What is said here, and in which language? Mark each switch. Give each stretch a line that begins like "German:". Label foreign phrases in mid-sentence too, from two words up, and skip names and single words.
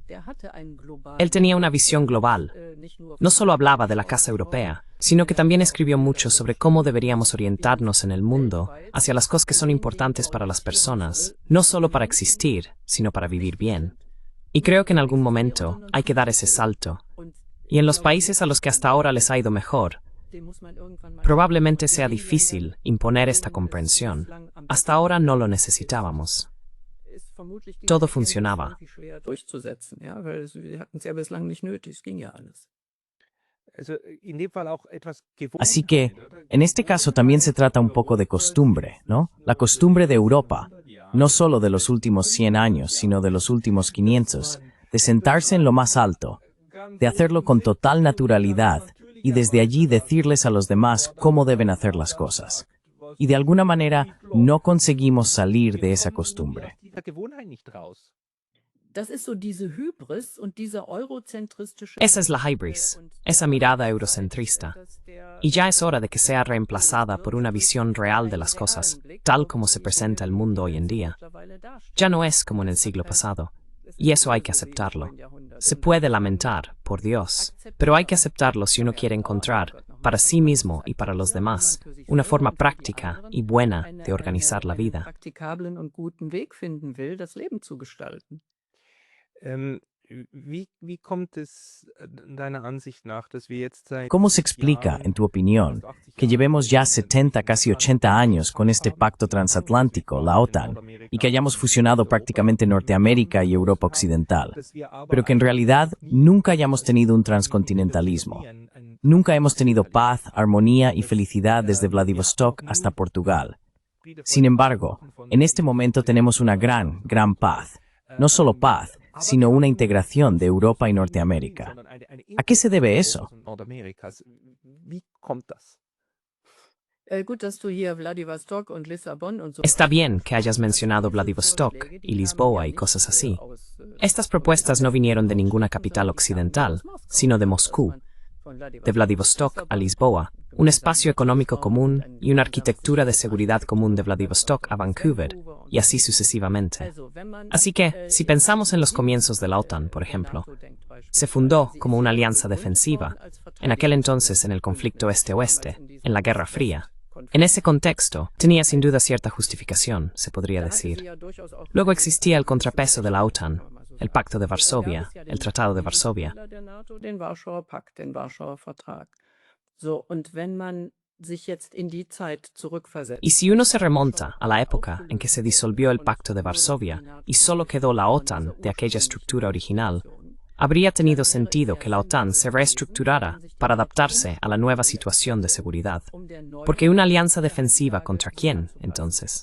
Spanish: Él tenía una visión global. No solo hablaba de la Casa Europea, sino que también escribió mucho sobre cómo deberíamos orientarnos en el mundo hacia las cosas que son importantes para las personas, no solo para existir, sino para vivir bien. Y creo que en algún momento hay que dar ese salto. Y en los países a los que hasta ahora les ha ido mejor, probablemente sea difícil imponer esta comprensión. Hasta ahora no lo necesitábamos. Todo funcionaba.
German: Durchzusetzen, ja, weil wir hatten es ja bislang nicht nötig, es ging ja alles. Also, in dem Fall auch etwas
Spanish: Así que, en este caso también se trata un poco de costumbre, ¿no? La costumbre de Europa, no solo de los últimos 100 años, sino de los últimos 500, de sentarse en lo más alto, de hacerlo con total naturalidad y desde allí decirles a los demás cómo deben hacer las cosas. Y de alguna manera no conseguimos salir de esa costumbre.
German: Das ist so diese Hybris und dieser eurozentristische
Spanish: Esa es la hybris, esa mirada eurocentrista. Y ya es hora de que sea reemplazada por una visión real de las cosas, tal como se presenta el mundo hoy en día. Ya no es como en el siglo pasado. Y eso hay que aceptarlo. Se puede lamentar, por Dios, pero hay que aceptarlo si uno quiere encontrar, para sí mismo y para los demás, una forma práctica y buena de organizar la vida.
German: praktikablen und guten Weg finden will, das Leben zu gestalten. Wie kommt es deiner Ansicht nach, dass wir jetzt seit
Spanish: ¿Cómo se explica, en tu opinión, que llevemos ya 70, casi 80 años con este pacto transatlántico, la OTAN, y que hayamos fusionado prácticamente Norteamérica y Europa Occidental, pero que en realidad nunca hayamos tenido un transcontinentalismo? Nunca hemos tenido paz, armonía y felicidad desde Vladivostok hasta Portugal. Sin embargo, en este momento tenemos una gran paz. No solo paz, sino una integración de Europa y Norteamérica. ¿A qué se debe eso?
German: Wie kommt das? Gut, dass du hier Vladivostok und Lissabon und so.
Spanish: Está bien que hayas mencionado Vladivostok y Lisboa y cosas así. Estas propuestas no vinieron de ninguna capital occidental, sino de Moscú. De Vladivostok a Lisboa, un espacio económico común y una arquitectura de seguridad común de Vladivostok a Vancouver, y así sucesivamente. Así que, si pensamos en los comienzos de la OTAN, por ejemplo, se fundó como una alianza defensiva, en aquel entonces en el conflicto este-oeste, en la Guerra Fría. En ese contexto, tenía sin duda cierta justificación, se podría decir. Luego existía el contrapeso de la OTAN, el Pacto de Varsovia, el Tratado de Varsovia.
German: Den Warschauer Pakt, den Warschauer Vertrag. So, und wenn man sich jetzt in die Zeit zurückversetzt.
Spanish: Y si uno se remonta a la época en que se disolvió el Pacto de Varsovia y solo quedó la OTAN de aquella estructura original, habría tenido sentido que la OTAN se reestructurara para adaptarse a la nueva situación de seguridad. Porque una alianza defensiva ¿contra quién, entonces?